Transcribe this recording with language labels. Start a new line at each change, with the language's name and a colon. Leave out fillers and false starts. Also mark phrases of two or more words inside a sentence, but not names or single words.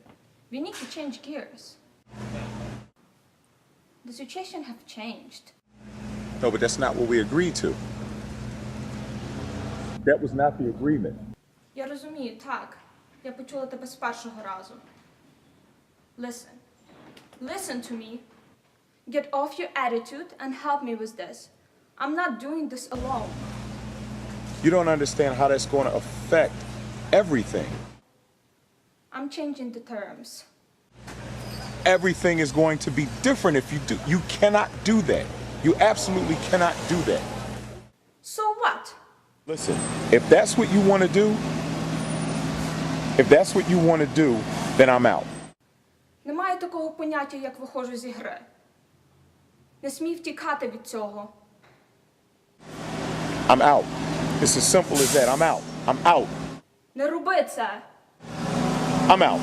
English: We need to change gears. The situation have changed. No, but that's not what we agreed to. That was not the agreement.
Ukrainian: Я розумію, так. Я почула тебе з першого разу.
English: Listen to me. Get off your attitude and help me with this. I'm not doing this alone. You don't understand how that's going to affect everything. I'm changing the terms. Everything is going to be different if you do. You cannot do that. You absolutely cannot do that. So what? Listen, if that's what you want to do, then I'm out.
Ukrainian: Немає такого поняття, як виходжу зі гри. Не смій втікати від цього.
English: I'm out. It's as simple as that. I'm out. I'm out.
Ukrainian: Не роби це.
English: I'm out.